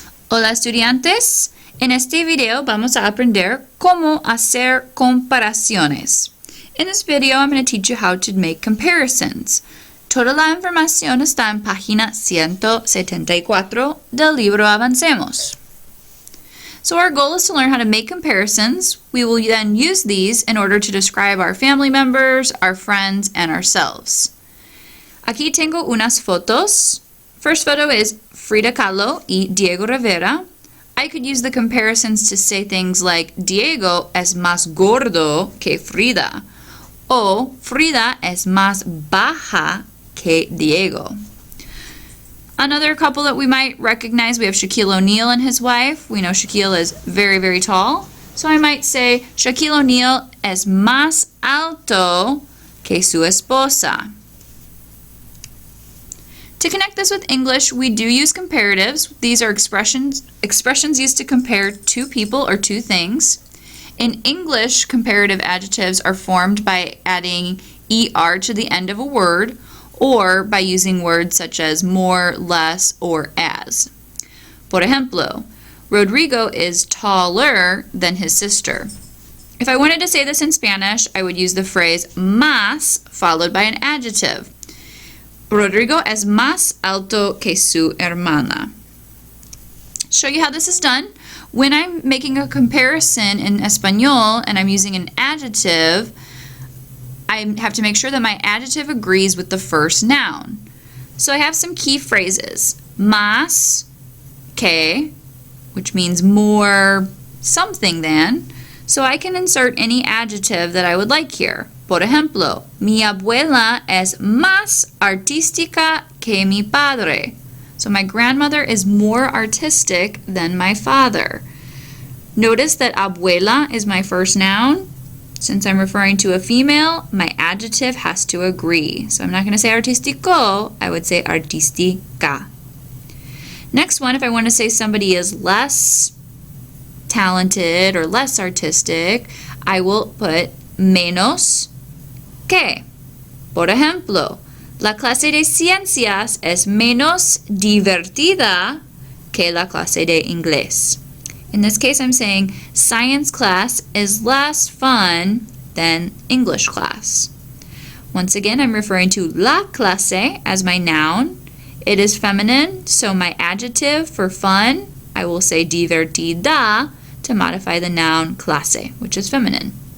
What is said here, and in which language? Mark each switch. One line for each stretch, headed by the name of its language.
Spanish: Hola estudiantes, en este video vamos a aprender cómo hacer comparaciones.
English: In this video I'm going to teach you how to make comparisons.
Spanish: Toda la información está en página 174 del libro Avancemos.
English: So our goal is to learn how to make comparisons. We will then use these in order to describe our family members, our friends, and ourselves.
Spanish: Aquí tengo unas fotos.
English: First photo is
Spanish: Frida Kahlo y Diego Rivera.
English: I could use the comparisons to say things like
Spanish: Diego es más gordo que Frida, o Frida es más baja que Diego.
English: Another couple that we might recognize, we have Shaquille O'Neal and his wife. We know Shaquille is very, very tall. So I might say
Spanish: Shaquille O'Neal es más alto que su esposa.
English: To connect this with English, we do use comparatives. These are expressions used to compare two people or two things. In English, comparative adjectives are formed by adding ER to the end of a word or by using words such as more, less, or as.
Spanish: Por ejemplo,
English: Rodrigo is taller than his sister. If I wanted to say this in Spanish, I would use the phrase más followed by an adjective.
Spanish: Rodrigo es más alto que su hermana.
English: Show you how this is done. When I'm making a comparison in Espanol and I'm using an adjective, I have to make sure that my adjective agrees with the first noun. So I have some key phrases. Más que, which means more something than. So I can insert any adjective that I would like here.
Spanish: Por ejemplo, mi abuela es más artística que mi padre.
English: So my grandmother is more artistic than my father. Notice that abuela is my first noun. Since I'm referring to a female, my adjective has to agree. So I'm not going to say artístico, I would say artística. Next one, if I want to say somebody is less talented or less artistic, I will put menos que.
Spanish: Por ejemplo, la clase de ciencias es menos divertida que la clase de inglés.
English: In this case, I'm saying science class is less fun than English class. Once again, I'm referring to la clase as my noun. It is feminine, so my adjective for fun, I will say divertida to modify the noun clase, which is feminine.